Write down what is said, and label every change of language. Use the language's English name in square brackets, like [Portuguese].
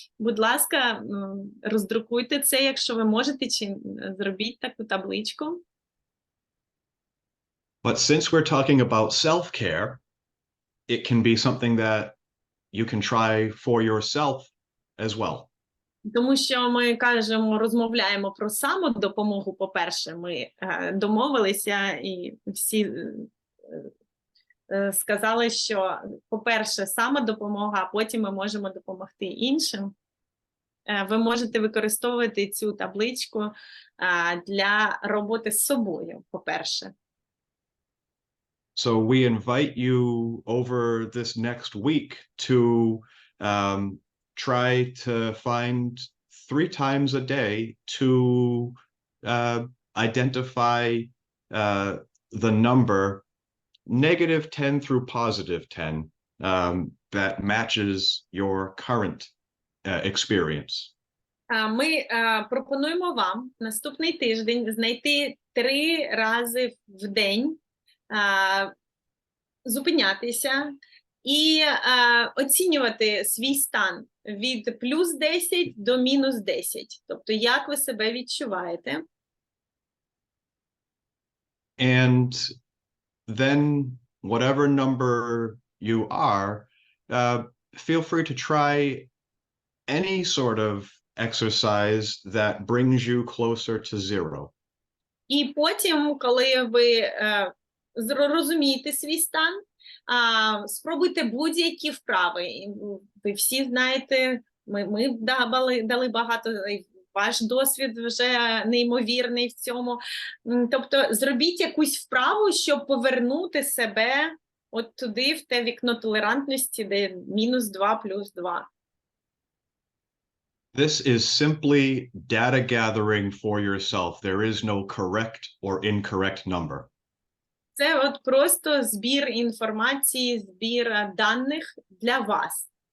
[Ukrainian] Будь ласка, роздрукуйте це, якщо ви можете, чи зробіть таку табличку. [English] But since we're talking about self-care, it can be something that you can try for yourself as well. [Ukrainian] Тому що ми розмовляємо про самодопомогу, по-перше, ми домовилися і всі сказали, що, по-перше, самодопомога, а потім ми можемо допомогти іншим. Ви можете використовувати цю табличку для роботи з собою, по-перше. [English] So we invite you over this next week to try to find 3 times a day to identify the number -10 through +10 that matches your current experience. [Ukrainian] Ми пропонуємо вам наступний тиждень знайти 3 рази в день, зупинятися і оцінювати свій стан від +10 до -10. Тобто, як ви себе відчуваєте. [English] And then whatever number you are, feel free to try any sort of exercise that brings you closer to 0. [Ukrainian] І потім, коли ви розумієте свій стан, спробуйте будь-які вправи. Ви всі знаєте, ми дали багато, ваш досвід вже неймовірний в цьому. Тобто зробіть якусь вправу, щоб повернути себе от туди, в те вікно толерантності, де -2 + 2. [English] This is simply data gathering for yourself. There is no correct or incorrect number. [Ukrainian] Це от просто збір інформації, збір даних для вас.